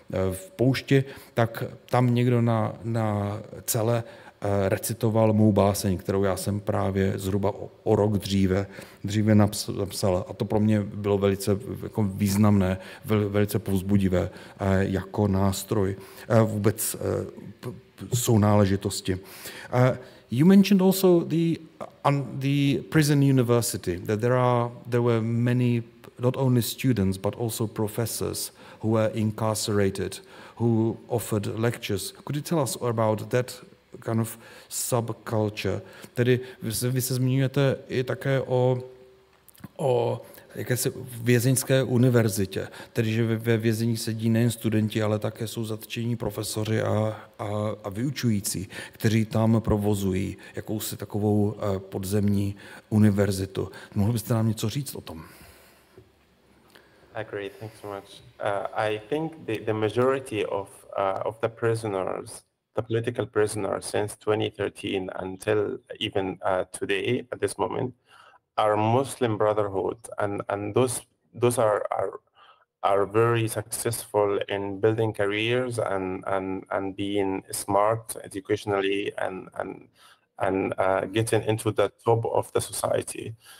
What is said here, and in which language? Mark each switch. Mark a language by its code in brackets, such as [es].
[cs] v poušti, tak tam někdo na cele recitoval mou báseň, kterou já jsem právě zhruba o rok dříve napsal. A to pro mě bylo velice jako významné, velice povzbudivé jako nástroj vůbec sounáležitosti. [en] You mentioned also the prison university, that there were many, not only students, but also professors who were incarcerated, who offered lectures. Could you tell us about that kind of subculture? [cs] Tedy vy se zmiňujete i také o jakési vězeňské univerzitě, tedy že ve vězení sedí nejen studenti, ale také jsou zatčení profesoři a vyučující, kteří tam provozují jakousi takovou podzemní univerzitu. Mohl byste nám něco říct o tom? [en] Great, thanks so much. I think the majority of the prisoners, the political prisoners since 2013 until even today, at this moment, are Muslim Brotherhood, and those are very successful in building careers and being smart educationally and getting into the top of the society.